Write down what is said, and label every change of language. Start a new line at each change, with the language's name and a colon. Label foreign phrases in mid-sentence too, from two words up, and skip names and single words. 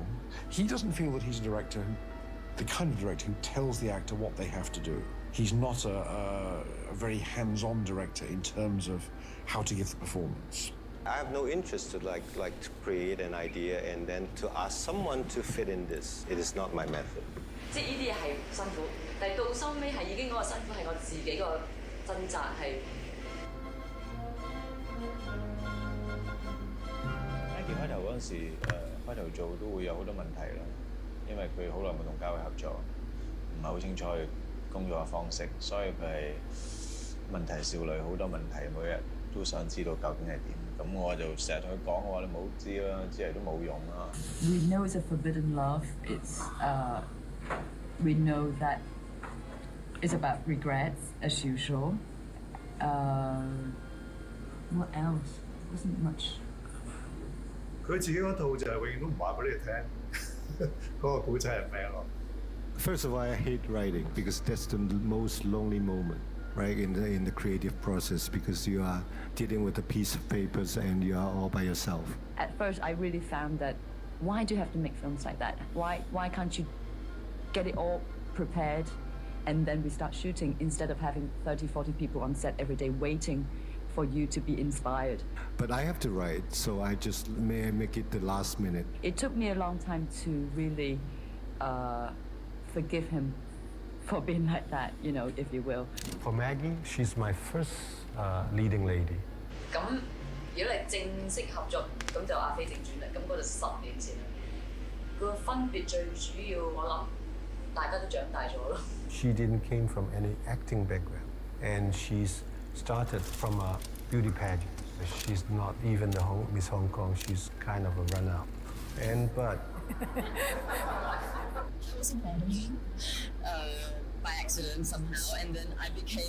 English: He doesn't feel that he's a director, the kind of director who tells the actor what they have to do. He's not a very hands-on director in terms of how to give the performance. I have no interest to like to create an idea and then to ask someone to fit in this. It is not my method.
Cantonese: 即係呢啲嘢係辛苦，但係到收尾係已經嗰個辛苦係我自己個掙扎係。 Maggie 開頭嗰陣時，開頭做都會有好多問題啦，因為佢好耐冇同嘉偉合作，唔係好清楚佢工作嘅方式，所以佢係問題少女，好多問題，每日都想知道究竟係點。咁我就成日同佢講，我話你唔好知啦，知嚟都冇用啦。
English: We know it's a forbidden love. It's we know that it's about regrets as usual. What else? Wasn't much.
Cantonese: 佢自己嗰套就係永遠都唔話俾你聽，嗰個古仔係咩咯？
English: First of all, I hate writing because that's the most lonely moment, right, in the creative process, because you are dealing with a piece of papers and you are all by yourself. At first, I really found that why do you have to make films like that? Why can't you get it all prepared and then we start shooting instead of having 30, 40 people on set every day waiting for you to be inspired. But I have to write, so I just may make it the last minute. It took me a long time to really forgive him for being like that, you know, if you will. For Maggie, she's my first leading lady.
Cantonese: 咁如果你正式合作，咁就阿飛正傳啦。咁嗰就10年前啦。個分別最主要，我諗大家都長大咗咯。
English: She didn't came from any acting background, and she's started from a beauty pageant. She's not even the Miss Hong Kong. She's kind of a run-up, but. I was born by accident somehow, and then I became.